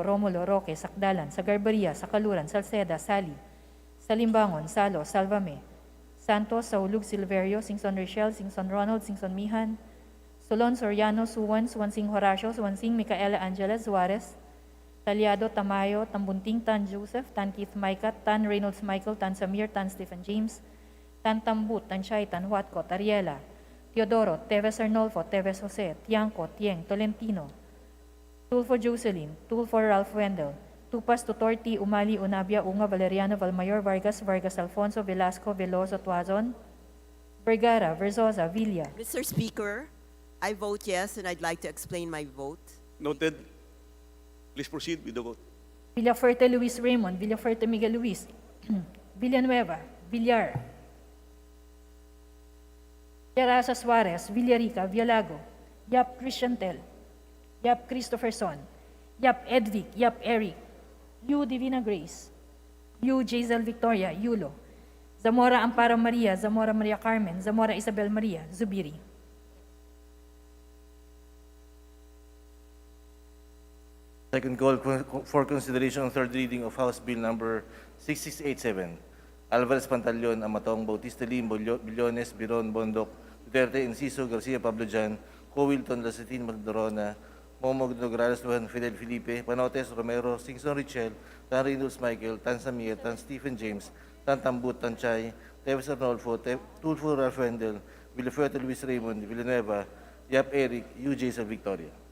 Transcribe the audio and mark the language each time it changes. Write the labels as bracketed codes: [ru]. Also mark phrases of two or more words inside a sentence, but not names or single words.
[en] Romulo, Roque, Sakdalan, Sagarbaria, Sakaluran, Salceda, Sali, Salimbangon, Salo, Salvame, Santos, Saulug, Silverio, Singson Rochelle, Singson Ronald, Singson Mihan, Solon, Soriano, Suwan, Suwansing Horacio, Suwansing Micaela Angela Suarez, Talyado, Tamayo, Tambunting, Tan Joseph, Tan Keith Maikat, Tan Reynolds Michael, Tan Samir, Tan Stephen James, Tan Tambut, Tan Chay, Tan Huatco, Tariela, Teodoro, Teves Arnolfo, Teves Jose, Tiangco, Tieng, Tolentino, Tulfo Jocelyn, Tulfo Ralph Wendell, Tupas Tutorti, Umali, Unabia, Unga, Valeriano, Valmayor, Vargas, Vargas Alfonso, Velasco, Veloso, Tuazon, Vergara, Verzosa, Villa. Mr. Speaker, I vote yes, and I'd like to explain my vote. Noted. Please proceed with the vote. Villafuerte Luis Raymond, Villafuerte Miguel Luis, Villanueva, Villar, Yarasa Suarez, Villarica, Villalago, Yap Christiantel, Yap Christopherson, Yap Edvic, Yap Eric, Yu Divina Grace, Yu Jazel Victoria, Yulo, Zamora Amparo Maria, Zamora Maria Carmen, Zamora Isabel Maria, Zubiri. Second call for consideration on third reading of House Bill number 6687. Alvarez Pantaleon, Amatong, Bautista Lim, Billones, Biron, Bondok, Duterte, Enciso, Garcia, Pablo Jan, Wilton, Lasatin, Magdorona, Momo, Nograles, Lujan, Fidel Felipe, Panotes, Romero, Singson Richel, Tan Reynolds Michael, Tan Samir, Tan Stephen James, Tan Tambut, Tan Chay, Teves Arnolfo, Tulfo Ralph Wendell, Villafuerte Luis Raymond, Villanueva, Yap Eric, UJ sa Victoria.